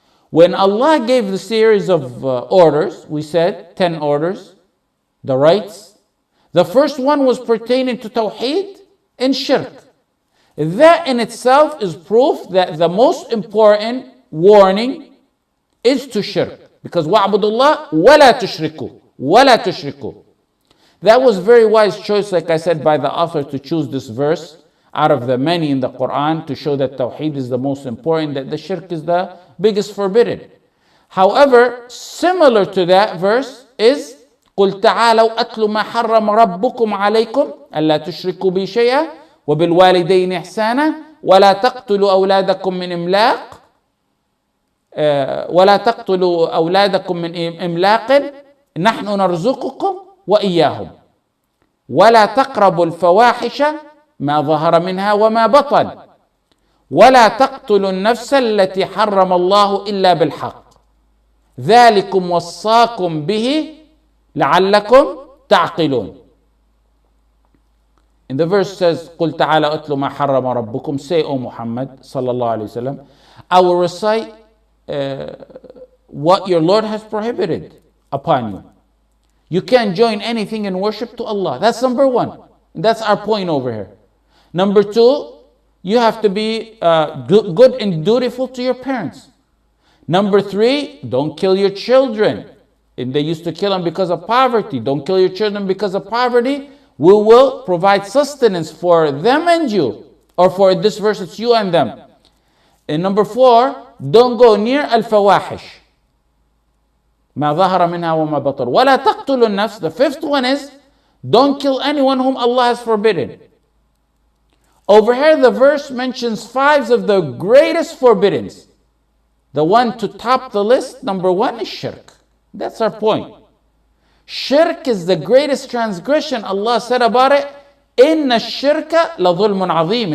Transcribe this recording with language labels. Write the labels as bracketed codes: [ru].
[en] When Allah gave the series of orders, we said 10 orders, the rights. The first one was pertaining to Tawheed and Shirk. That in itself is proof that the most important warning is to Shirk. [ar] Because وَاعْبُدُوا اللَّهَ وَلَا تُشْرِكُوا وَلَا تُشْرِكُوا. [en] That was a very wise choice, like I said, by the author to choose this verse out of the many in the Quran to show that Tawheed is the most important, that the Shirk is the biggest forbidden. However, similar to that verse is [ar] قل تعالوا أتل ما حرم ربكم عليكم ألا تشركوا بي شيئا وبالوالدين إحسانا ولا تقتلوا أولادكم من إملاق نحن نرزقكم وإياهم ولا تقربوا الفواحش ما ظهر منها وما بطن ولا تقتلوا النفس التي حرم الله إلا بالحق ذلكم وصاكم به لعلكم تعقلون. [en] And the verse says [ar] قل تعالى أتل ما حرم ربكم. [en] Say, O Muhammad sallallahu alayhi wa sallam, I will recite what your Lord has prohibited upon you. You can't join anything in worship to Allah. That's number one. That's our point over here. Number two, you have to be good and dutiful to your parents. Number three, don't kill your children. And they used to kill them because of poverty. Don't kill your children because of poverty. We will provide sustenance for them and you. Or for this verse, it's you and them. And number four, don't go near al-fawahish. [ar] ما ظهر منها وما بطن ولا تقتلوا النفس. [en] The fifth one is don't kill anyone whom Allah has forbidden. Over here the verse mentions five of the greatest forbiddings. The one to top the list, number one, is shirk. That's our point. Shirk is the greatest transgression. Allah said about it, [ar] Inna shirka la dhulmun azim.